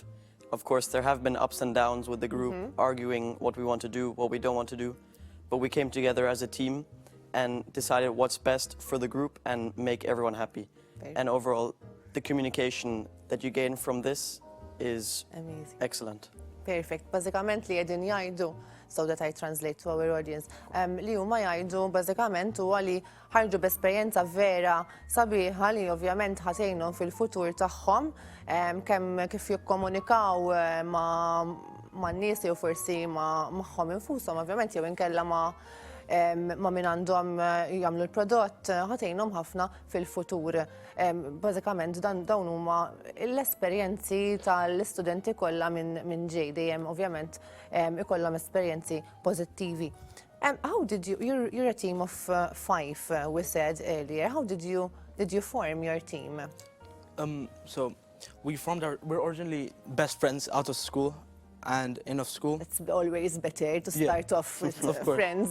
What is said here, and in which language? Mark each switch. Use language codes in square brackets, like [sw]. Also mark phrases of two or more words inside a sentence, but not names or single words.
[en] Of course, there have been ups and downs with the group, arguing what we want to do, what we don't want to do. But we came together as a team and decided what's best for the group and make everyone happy. And overall, the communication that you gain from this is amazing. Excellent. Perfect. [mt] Bażikament li qegħdin jgħidu, [en] so that I translate to our audience, [mt] li huma jgħidu bażikament huwa li ħarġu b'esperjenza vera sabiħa li ovvjament ħatejnhom fil-futur tagħhom kemm kif jikkomunikaw man-nies jew forsi magħhom infushom ovvjament jew inkella ma' min għandhom jagħmlu l-prodott ħatejnhom ħafna fil-futur. Bażikament dawn huma l-esperjenzi tal-istudenti kollha minn JAYE dejjem ovvjament ikollhom esperjenzi pożittivi. [en] How did you're a team of 5, we said earlier. How did you form your team? So we're originally best friends out of school and in of school. It's always better to start off with friends.